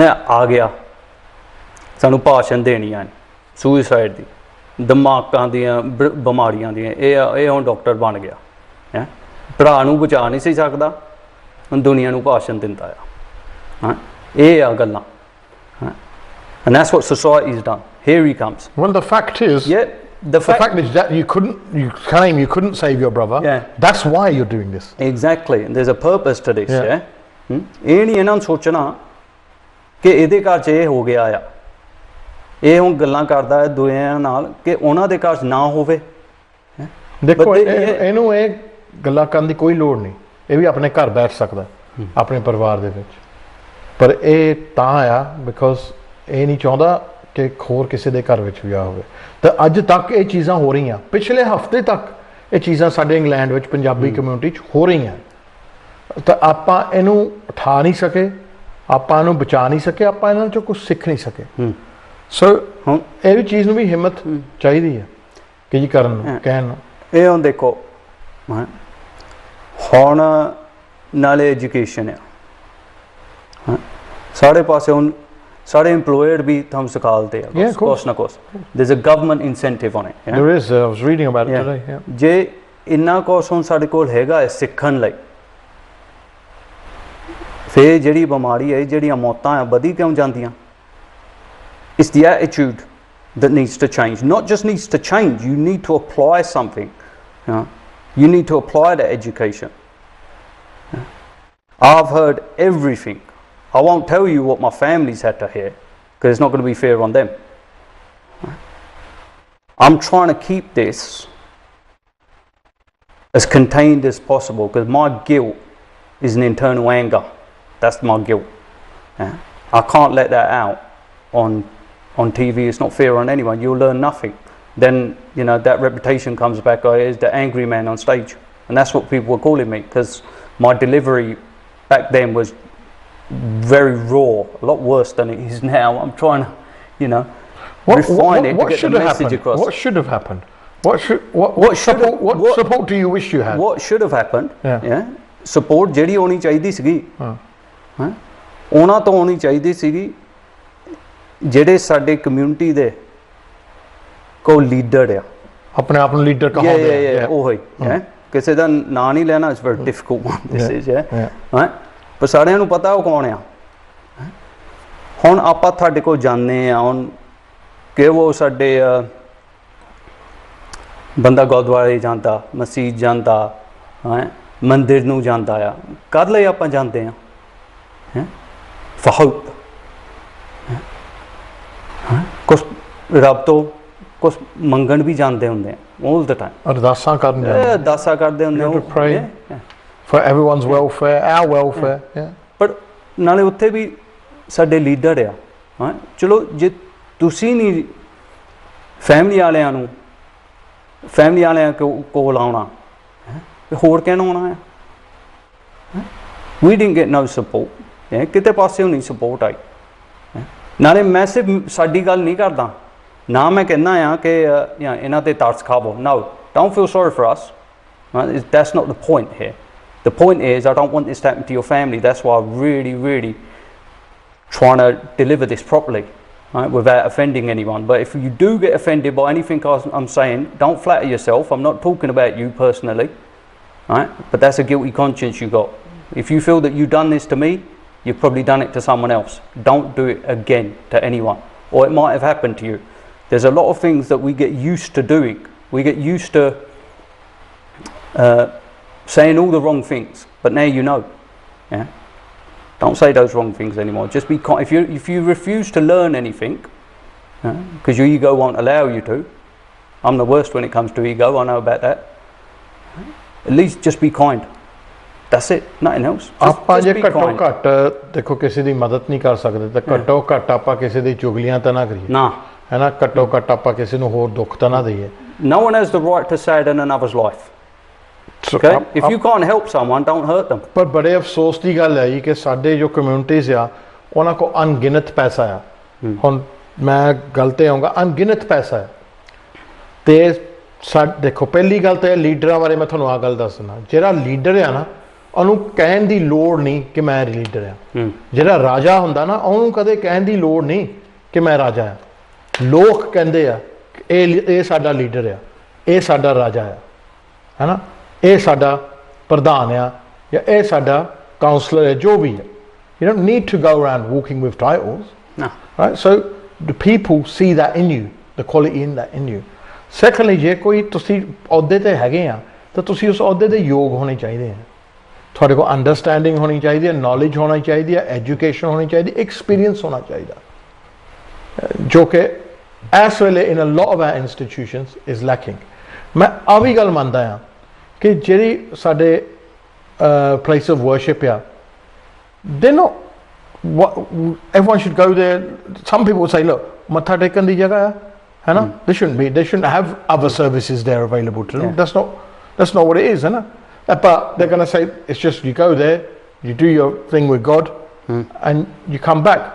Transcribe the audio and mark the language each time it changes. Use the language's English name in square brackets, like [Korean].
[Punjabi] ਆ ਗਿਆ ਸਾਨੂੰ ਭਾਸ਼ਣ ਦੇਣੀਆਂ ਸੁਇਸਾਈਡ ਦੀ ਦਿਮਾਗਾਂ ਦੀਆਂ ਬਿਮਾਰੀਆਂ ਦੀਆਂ ਇਹ ਹੁਣ ਡਾਕਟਰ ਬਣ ਗਿਆ ਭਰਾ ਨੂੰ ਬਚਾ ਨਹੀਂ ਸੀ ਸਕਦਾ ਹੁਣ ਦੁਨੀਆ ਨੂੰ ਭਾਸ਼ਣ ਦਿੰਦਾ ਆ। ਇਹ ਆ ਗੱਲਾਂ [English] and that's what society's done. Here he comes. Well, the fact is the fact is that you couldn't save your brother. That's why you're doing this. Exactly, and there's a purpose to this. [Punjabi] ਇਹ ਨਹੀਂ ਇਹਨਾਂ ਨੂੰ ਸੋਚਣਾ ਕਿ ਇਹਦੇ ਘਰ 'ਚ ਇਹ ਹੋ ਗਿਆ ਆ ਇਹ ਹੁਣ ਗੱਲਾਂ ਕਰਦਾ ਹੈ ਦੂਜਿਆਂ ਨਾਲ ਕਿ ਉਹਨਾਂ ਦੇ ਘਰ ਨਾ ਹੋਵੇ। ਦੇਖੋ ਇਹਨੂੰ ਇਹ ਗੱਲਾਂ ਕਰਨ ਦੀ ਕੋਈ ਲੋੜ ਨਹੀਂ, ਇਹ ਵੀ ਆਪਣੇ ਘਰ ਬੈਠ ਸਕਦਾ ਆਪਣੇ ਪਰਿਵਾਰ ਦੇ ਵਿੱਚ ਪਰ ਇਹ ਤਾਂ ਆ ਬਿਕੋਜ਼ ਇਹ ਨਹੀਂ ਚਾਹੁੰਦਾ ਕਿ ਹੋਰ ਕਿਸੇ ਦੇ ਘਰ ਵਿੱਚ ਵਿਆਹ ਹੋਵੇ। ਤਾਂ ਅੱਜ ਤੱਕ ਇਹ ਚੀਜ਼ਾਂ ਹੋ ਰਹੀਆਂ, ਪਿਛਲੇ ਹਫ਼ਤੇ ਤੱਕ ਇਹ ਚੀਜ਼ਾਂ ਸਾਡੇ ਇੰਗਲੈਂਡ ਵਿੱਚ ਪੰਜਾਬੀ ਕਮਿਊਨਿਟੀ 'ਚ ਹੋ ਰਹੀਆਂ ਤਾਂ ਆਪਾਂ ਇਹਨੂੰ ਉਠਾ ਨਹੀਂ ਸਕੇ, ਆਪਾਂ ਇਹਨੂੰ ਬਚਾ ਨਹੀਂ ਸਕੇ, ਆਪਾਂ ਇਹਨਾਂ 'ਚੋਂ ਕੁਝ ਸਿੱਖ ਨਹੀਂ ਸਕੇ। ਸੋ ਇਹ ਵੀ ਚੀਜ਼ ਨੂੰ ਵੀ ਹਿੰਮਤ ਚਾਹੀਦੀ ਹੈ ਕਿ ਜੀ ਕਰਨ ਨੂੰ ਕਹਿਣ ਨੂੰ। ਇਹ ਹੁਣ ਦੇਖੋ ਹੁਣ ਨਾਲੇ ਐਜੂਕੇਸ਼ਨ ਆ ਸਾਰੇ ਪਾਸੇ ਹੁਣ ਸਾਰੇ employed ਵੀ ਤੁਹਾਨੂੰ ਸਿਖਾਲਦੇ ਆ ਕੁਛ ਨਾ ਕੁਛ। [English] there's a government incentive on it. There is. I was reading about it today. [Punjabi] ਜੇ ਇੰਨਾ ਕੁਛ ਹੁਣ ਸਾਡੇ ਕੋਲ ਹੈਗਾ ਸਿੱਖਣ ਲਈ ਫਿਰ ਜਿਹੜੀ ਬਿਮਾਰੀ ਹੈ ਜਿਹੜੀਆਂ ਮੌਤਾਂ ਆ ਵਧੀ ਕਿਉਂ ਜਾਂਦੀਆਂ? [English] It's the attitude that needs to change. Not just needs to change, you need to apply something. You need to apply the education. I've heard everything. I won't tell you what my family's had to hear because it's not going to be fair on them. I'm trying to keep this as contained as possible because my guilt is an internal anger. That's my guilt. I can't let that out on TV. It's not fair on anyone. You'll learn nothing. then that reputation comes back. I is the angry man on stage, and that's what people were calling me, because my delivery back then was very raw, a lot worse than it is now. I'm trying to refine it to get the message across. What should have happened? What support do you wish you had? What should have happened? [Punjabi] Yeah, support ਜਿਹੜੀ ਹੋਣੀ ਚਾਹੀਦੀ ਸੀਗੀ, ਉਹਨਾਂ ਤੋਂ ਹੋਣੀ ਚਾਹੀਦੀ ਸੀਗੀ ਜਿਹੜੇ ਸਾਡੇ ਕਮਿਊਨਿਟੀ ਦੇ ਕੋਈ ਲੀਡਰ ਆ, ਆਪਣੇ ਆਪ ਨੂੰ ਲੀਡਰ ਕਹਾਉਂਦੇ ਆ, ਉਹ ਹੀ ਹੈ, ਕਿਸੇ ਦਾ ਨਾਂ ਨਹੀਂ ਲੈਣਾ, [English] it's very difficult one this is [Punjabi] ਹੈ, ਪਰ ਸਾਰਿਆਂ ਨੂੰ ਪਤਾ ਉਹ ਕੌਣ ਆ। ਹੁਣ ਆਪਾਂ ਤੁਹਾਡੇ ਕੋਲ ਜਾਂਦੇ ਆ, ਹੁਣ ਕਿ ਉਹ ਸਾਡੇ ਬੰਦਾ ਗੁਰਦੁਆਰੇ ਜਾਂਦਾ, ਮਸਜਿਦ ਜਾਂਦਾ, ਮੰਦਿਰ ਨੂੰ ਜਾਂਦਾ ਆ, ਕਦ ਲਈ ਆਪਾਂ ਜਾਂਦੇ ਆ? [English] for hope, [Punjabi] ਕੁਛ ਰੱਬ ਤੋਂ ਕੁਛ ਮੰਗਣ ਵੀ ਜਾਂਦੇ ਹੁੰਦੇ ਆ, [English] all the time [Punjabi] ਅਰਦਾਸਾਂ ਕਰਨ ਜਾਂਦੇ, ਅਰਦਾਸਾਂ ਕਰਦੇ ਹੁੰਦੇ ਆ, [English] pray for everyone's welfare, our welfare, [Punjabi] ਪਰ ਨਾਲੇ ਉੱਥੇ ਵੀ ਸਾਡੇ ਲੀਡਰ ਆ। ਚਲੋ ਜੇ ਤੁਸੀਂ ਨਹੀਂ ਫੈਮਿਲੀ ਵਾਲਿਆਂ ਨੂੰ ਫੈਮਿਲੀ ਵਾਲਿਆਂ ਕੋਲ ਆਉਣਾ, ਹੋਰ ਕਹਿਣਾ ਆਉਣਾ ਹੈ। [English] we didn't get no support, [Punjabi] ਕਿਤੇ ਪਾਸਿਓਂ ਨਹੀਂ ਸਪੋਰਟ ਆਈ। ਨਾਲੇ ਮੈਂ ਸਿਰਫ ਸਾਡੀ ਗੱਲ ਨਹੀਂ ਕਰਦਾ, ਨਾ ਮੈਂ ਕਹਿੰਦਾ ਆ ਕਿ ਇਹਨਾਂ 'ਤੇ ਤਰਸ ਖਾਵੋ, [English] no, don't feel sorry for us, that's not the point here. The point is I don't want this to happen to your family. That's why I'm really trying to deliver this properly, without offending anyone. But if you do get offended by anything I'm saying, don't flatter yourself. I'm not talking about you personally, but that's a guilty conscience you got. If you feel that you've done this to me, you've probably done it to someone else. Don't do it again to anyone, or it might have happened to you. There's a lot of things that we get used to doing. We get used to saying all the wrong things, but now you know. Don't say those wrong things anymore. Just be if you refuse to learn anything, because your ego won't allow you to. I'm the worst when it comes to ego, I know about that. At least just be kind. That's it, nothing else. [Punjabi] ਆਪਾਂ ਜੇ ਘੱਟੋ ਘੱਟ ਦੇਖੋ ਕਿਸੇ ਦੀ ਮਦਦ ਨਹੀਂ ਕਰ ਸਕਦੇ ਤਾਂ ਘੱਟੋ ਘੱਟ ਆਪਾਂ ਕਿਸੇ ਦੀ ਚੁਗਲੀਆਂ ਤਾਂ ਨਾ ਕਰੀਏ ਨਾ, ਹੈ ਨਾ, ਘੱਟੋ ਘੱਟ ਆਪਾਂ ਕਿਸੇ ਨੂੰ ਹੋਰ ਦੁੱਖ ਤਾਂ ਨਾ ਦਈਏ। [English] No one has the right to sad in another's life. Okay? If you can't help someone, don't hurt them. [Punjabi] ਪਰ ਬੜੇ ਅਫਸੋਸ ਦੀ ਗੱਲ ਹੈ ਜੀ ਕਿ ਸਾਡੇ ਜੋ ਕਮਿਊਨਿਟੀਜ਼ ਆ ਉਹਨਾਂ ਕੋਲ ਅਣਗਿਣਤ ਪੈਸਾ ਆ। ਹੁਣ ਮੈਂ ਗੱਲ 'ਤੇ ਆਊਂਗਾ, ਅਣਗਿਣਤ ਪੈਸਾ ਹੈ। ਅਤੇ ਦੇਖੋ ਪਹਿਲੀ ਗੱਲ ਤਾਂ ਲੀਡਰਾਂ ਬਾਰੇ ਮੈਂ ਤੁਹਾਨੂੰ ਆਹ ਗੱਲ ਦੱਸਣਾ, ਜਿਹੜਾ ਲੀਡਰ ਆ ਨਾ ਉਹਨੂੰ ਕਹਿਣ ਦੀ ਲੋੜ ਨਹੀਂ ਕਿ ਮੈਂ ਲੀਡਰ ਆ। ਜਿਹੜਾ ਰਾਜਾ ਹੁੰਦਾ ਨਾ ਉਹਨੂੰ ਕਦੇ ਕਹਿਣ ਦੀ ਲੋੜ ਨਹੀਂ ਕਿ ਮੈਂ ਰਾਜਾ ਆ। ਲੋਕ ਕਹਿੰਦੇ ਆ ਕਿ ਇਹ ਸਾਡਾ ਲੀਡਰ ਆ, ਇਹ ਸਾਡਾ ਰਾਜਾ ਆ, ਹੈ ਨਾ, ਇਹ ਸਾਡਾ ਪ੍ਰਧਾਨ ਆ, ਜਾਂ ਇਹ ਸਾਡਾ ਕਾਉਂਸਲਰ ਹੈ, ਜੋ ਵੀ ਹੈ। [English] You don't need to go around walking with titles. No. Right? So the people see that in you, the quality in that in you. [Punjabi] Secondly, ਜੇ ਕੋਈ ਤੁਸੀਂ ਅਹੁਦੇ 'ਤੇ ਹੈਗੇ ਆ ਤਾਂ ਤੁਸੀਂ ਉਸ ਅਹੁਦੇ ਦੇ ਯੋਗ ਹੋਣੇ ਚਾਹੀਦੇ ਆ। ਤੁਹਾਡੇ ਕੋਲ ਅੰਡਰਸਟੈਂਡਿੰਗ ਹੋਣੀ ਚਾਹੀਦੀ ਹੈ, ਨੌਲੇਜ ਹੋਣੀ ਚਾਹੀਦੀ ਹੈ, ਐਜੂਕੇਸ਼ਨ ਹੋਣੀ ਚਾਹੀਦੀ, ਐਕਸਪੀਰੀਅੰਸ ਹੋਣਾ ਚਾਹੀਦਾ, ਜੋ ਕਿ ਇਸ ਵੇਲੇ [English] In a lot of our institutions is lacking. [Punjabi] ਮੈਂ ਆ ਵੀ ਗੱਲ ਮੰਨਦਾ ਹਾਂ ਕਿ ਜਿਹੜੀ ਸਾਡੇ [English] place of worship [Punjabi] ਆ, [English] They know everyone should go there. Some people will say, look, [Punjabi] matha tekan di jagah hai, hai na, [English] they shouldn't have other services there available to them. That's not what it is, [Punjabi] hai na. [English] But they're going to say it's just you go there, you do your thing with God, and you come back.